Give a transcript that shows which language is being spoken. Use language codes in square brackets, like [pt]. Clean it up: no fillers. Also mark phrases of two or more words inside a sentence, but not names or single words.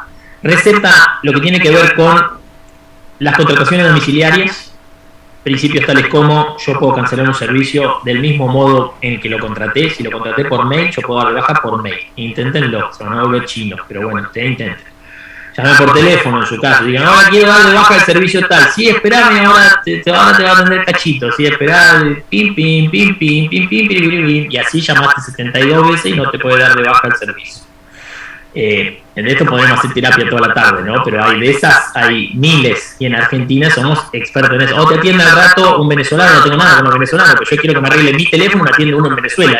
[es] Recepta lo que tiene que ver con las contrataciones domiciliarias, principios tales como yo puedo cancelar un servicio del mismo modo en que lo contraté. Si lo contraté por mail, yo puedo dar de baja por mail. Inténtenlo, se van a volver chinos, pero bueno, ustedes intenten. Llamen por teléfono en su caso, digan, ahora quiero dar de baja el servicio tal, sí, esperame, ahora te va a atender Cachito, sí, esperá, pim, pim, pim, pim, pim, pim, pim, pim, pim, y así llamaste 72 veces y no te puede dar de baja el servicio. En esto podemos hacer terapia toda la tarde, ¿no? Pero hay de esas, hay miles, y en Argentina somos expertos en eso. O te atiende al rato un venezolano, no tengo nada con los venezolanos, pero yo quiero que me arregle mi teléfono, me atiende uno en Venezuela.